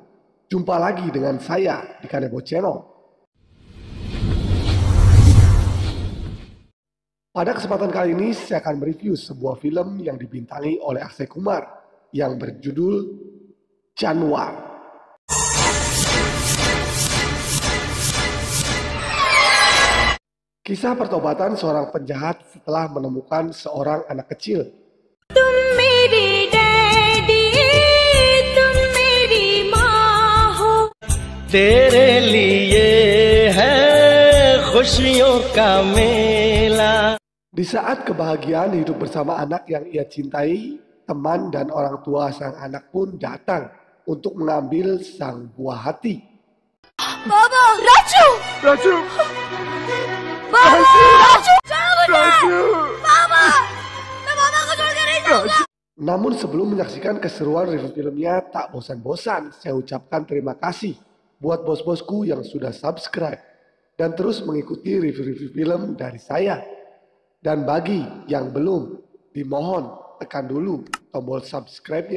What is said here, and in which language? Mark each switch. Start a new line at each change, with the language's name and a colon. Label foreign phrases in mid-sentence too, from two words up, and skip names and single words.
Indonesian: Jumpa lagi dengan saya di Kanebo Channel. Pada kesempatan kali ini saya akan mereview sebuah film yang dibintangi oleh Akshay Kumar yang berjudul Januar. Kisah pertobatan seorang penjahat setelah menemukan seorang anak kecil.
Hindi: तेरे लिए है खुशियों का मेला.
Indonesian: Di saat kebahagiaan hidup bersama anak yang ia cintai, teman dan orang tua sang anak pun datang untuk mengambil sang buah hati. Baba, Raju! Raju! Baba! Raju! Raju!
Hindi: Baba! बाबा को छोड़ के नहीं जाऊंगा.
Indonesian: Namun sebelum menyaksikan keseruan review filmnya tak bosan-bosan, saya ucapkan terima kasih buat bos-bosku yang sudah subscribe dan terus mengikuti review-review film dari saya. Dan bagi yang belum, dimohon tekan dulu tombol subscribe-nya.